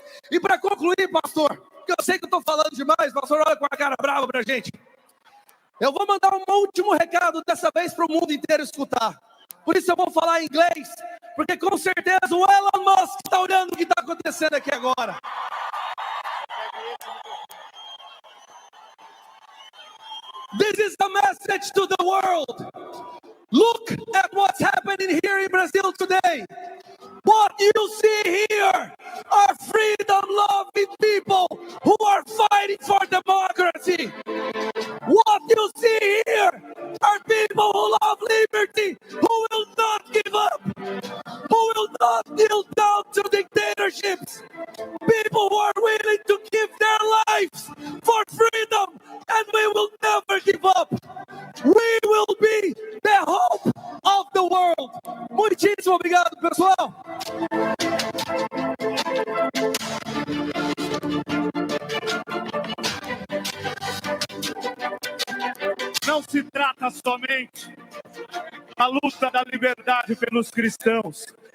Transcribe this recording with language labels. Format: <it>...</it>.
<pt>E para concluir, pastor, porque eu sei que eu estou falando demais, pastor, olha com a cara brava para a gente. Eu vou mandar um último recado dessa vez para o mundo inteiro escutar. Por isso eu vou falar em inglês, porque com certeza o Elon Musk está olhando o que está acontecendo aqui agora.</pt> <en>This is a message to the world. Look at what's happening here in Brazil today. What you see here are freedom-loving people who are fighting for democracy. What you see here are people who love liberty, who will not give up, who will not kneel down to dictatorships. People who are willing to give their lives for freedom, and we will never give up. We will be the hope of the world.</en> <pt>Muitíssimo obrigado, pessoal. Não se trata somente da luta da liberdade pelos cristãos.</pt>